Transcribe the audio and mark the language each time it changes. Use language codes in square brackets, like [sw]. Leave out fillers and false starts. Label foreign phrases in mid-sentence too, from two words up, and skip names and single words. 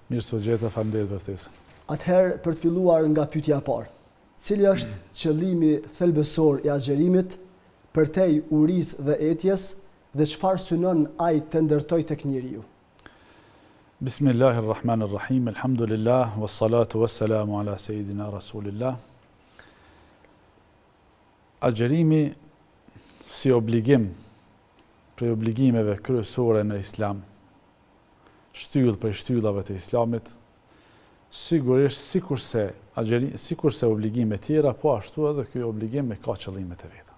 [sq] Mirë se gjeta, faleminderit për ftesën. Atëherë, për të filluar nga pyetja e parë, cili është qëllimi thelbësor i agjerimit përtej urisë dhe etjes dhe çfarë synon ai të ndërtojë tek njeriu? [ar] بسم الله الرحمن الرحيم، الحمد لله, والصلاة والسلام على سيدنا رسول الله. [sq] Agjerimi si obligim, prej obligimeve kryesore në Islam, shtyll prej shtyllave të Islamit, sigurisht sikurse obligime tjera, po ashtu edhe ky obligim ka qëllimet e veta.